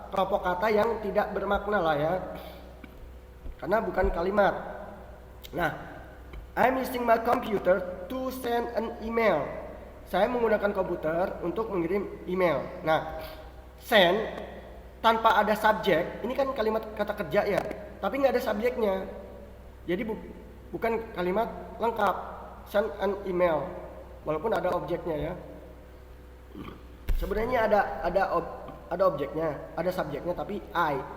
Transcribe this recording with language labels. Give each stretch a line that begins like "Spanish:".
Indonesian: Kelompok kata yang tidak bermakna lah ya. Karena bukan kalimat.
English: Nah, I'm using my computer to send an email.
Indonesian: Saya menggunakan komputer untuk mengirim email. Nah, send tanpa ada subjek, ini kan kalimat kata kerja ya, tapi nggak ada subjeknya. Jadi bukan kalimat lengkap.
English: Send an email.
Indonesian: Walaupun ada objeknya ya. Sebenarnya ada objeknya, ada subjeknya tapi I.